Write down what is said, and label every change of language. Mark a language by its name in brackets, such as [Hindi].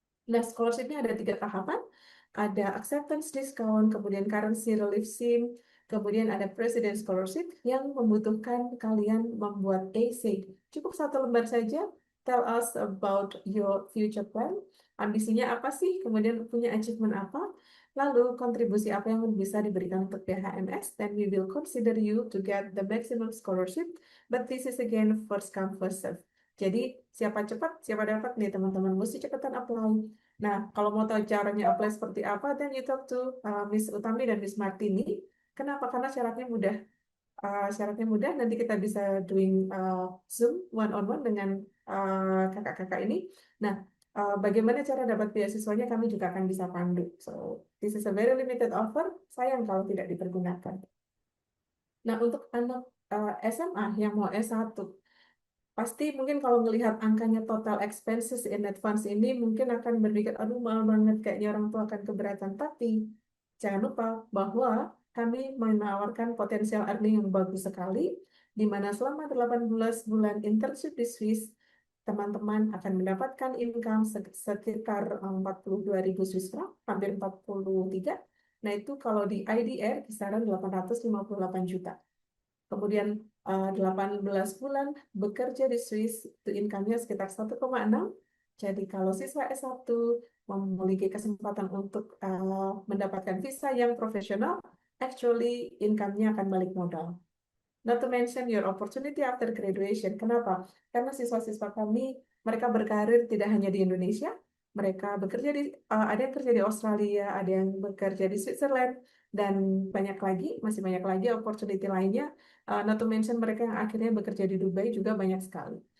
[Indonesian] Nah, scholarship-nya ada 3 tahapan. Ada acceptance discount, kemudian currency relief scheme, kemudian ada president scholarship yang membutuhkan kalian membuat essay. Cukup 1 lembar saja. [English] Tell us about your future plan. [Indonesian] Ambisinya apa sih? Kemudian punya achievement apa? Lalu kontribusi apa yang bisa diberikan untuk BHMS? [English] Then we will consider you to get the maximum scholarship. But this is again first come first serve. [Indonesian] Jadi siapa cepat, siapa dapat nih teman-teman. Mesti cepatan apply. Nah, kalau mau tahu caranya apply seperti apa, [English] then you talk to [Indonesian] Miss Utami dan Miss Martini. Kenapa? Karena syaratnya mudah. Nanti kita bisa [English] doing Zoom one-on-one [Indonesian] dengan kakak-kakak ini. Nah, bagaimana cara dapat beasiswanya kami juga akan bisa pandu. [English] So, this is a very limited offer. [Indonesian] Sayang kalau tidak dipergunakan. Nah, untuk anak SMA yang mau S1, pasti mungkin kalau melihat angkanya [English] total expenses in advance [Indonesian] ini mungkin akan berpikir, aduh mahal banget, kayaknya orang tua akan keberatan. Tapi jangan lupa bahwa kami menawarkan potensial earning yang bagus sekali, di mana selama 18 bulan internship di Swiss, teman-teman akan mendapatkan income sekitar 42.000 Swiss franc, hampir 43. Nah, itu kalau di IDR kisaran 858 juta. Kemudian 18 bulan bekerja di Swiss, itu income-nya sekitar 1,6. Jadi kalau siswa S1 memiliki kesempatan untuk mendapatkan visa yang profesional, actually income-nya akan balik modal. [English] Not to mention your opportunity after graduation. [Indonesian] Kenapa? Karena siswa-siswa kami, mereka berkarir tidak hanya di Indonesia, mereka bekerja ada yang kerja di Australia, ada yang bekerja di Switzerland, dan masih banyak lagi opportunity lainnya. [English] Not to mention [Indonesian] mereka yang akhirnya bekerja di Dubai juga banyak sekali.